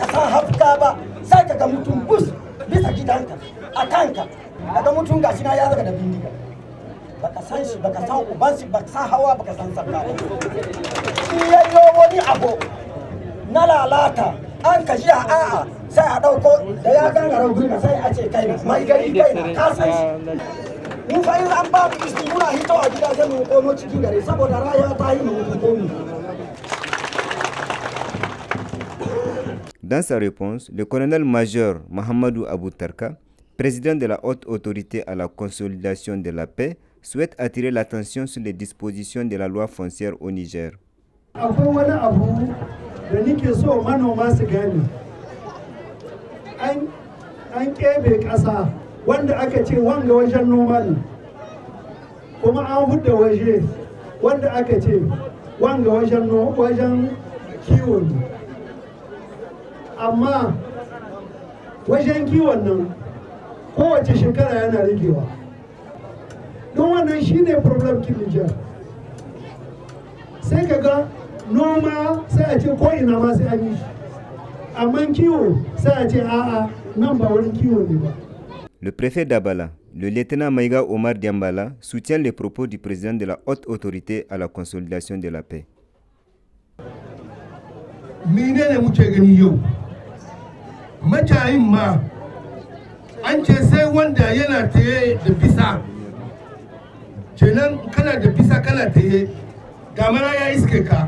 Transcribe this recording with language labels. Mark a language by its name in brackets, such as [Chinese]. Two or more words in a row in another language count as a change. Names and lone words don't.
[Hausa] san hafka ba sai ka ga mutum bus bisa gidanka a kanka daga mutum gashi na ya zaga da bindiga baka san shi baka san uban shi baka san hawa baka san sabba shi yayyo wani abu na lalata an ka ji a'a sai a dauko da ya gangara gurma sai a ce kai mai gari kai na ka san shi mun fa in an ba mu iski muna hito a gidajen mu komo cikin gari saboda rayuwa ta yi mu komi. [French] Dans sa réponse, le colonel-major Mahamadou Abou Tarka, président de la haute autorité à la consolidation de la paix, souhaite attirer l'attention sur les dispositions de la loi foncière au Niger. [Hausa] Akwai wani abu da nake so manoma su gane. An kebe ƙasa wanda aka ce wanga wajen noma ne, kuma an hudda waje wanda aka ce wanga wajen kiwo ne. Amma wajen kiwon nan kowace shekara yana rigewa. Don wannan shine problem kin Niger. Sai ka ga noma sai a ce ko ina ma sai an yi shi. Amma kiwo sai a ce a'a nan ba wurin kiwo ne ba. [French] Le préfet d'Abala, le lieutenant Maïga Omar Diambala, soutient les propos du président de la haute autorité à la consolidation de la paix. [Hausa] Menene muke gani yau? Macayin ma an ce sai wanda yana taye da bisa. Kenan kana da bisa kana taye, damana ya iske ka.